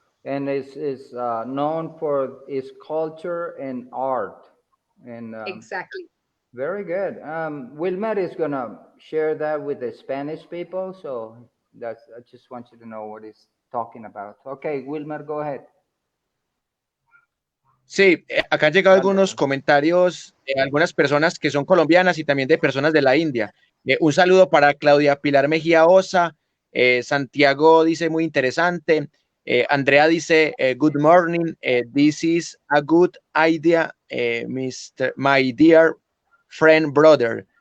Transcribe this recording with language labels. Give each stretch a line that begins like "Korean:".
English: And is known for its culture and art. And Exactly. very good. Wilmer is gonna share that with the Spanish people, so I just want you to know what he's talking about. Okay, Wilmer, go ahead.
Spanish: sí, acá han llegado algunos comentarios de algunas personas que son colombianas y también de personas de la India. Un saludo para Claudia Pilar Mejía Osa. Santiago dice muy interesante.
English: Andrea dice good morning. This is a good idea, my dear friend brother.